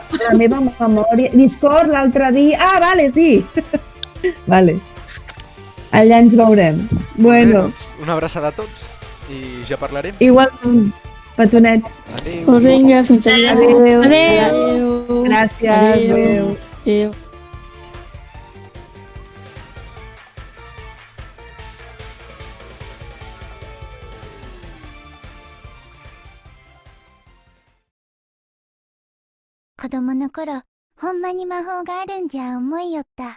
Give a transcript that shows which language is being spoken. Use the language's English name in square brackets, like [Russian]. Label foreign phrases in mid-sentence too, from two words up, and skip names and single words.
[Catalan] la meva memòria. Discord l'altre dia... Ah, vale, sí. Vale. Allà ens veurem. Bueno, Doncs, una abraçada a tots i ja parlarem. igualment, petonets. Adéu. Pues vinga, fins allà. Adéu. Adéu. Gràcies, Adéu. Adéu. [Japanese] 子供の頃、ほんまに魔法があるんじゃ思いよった。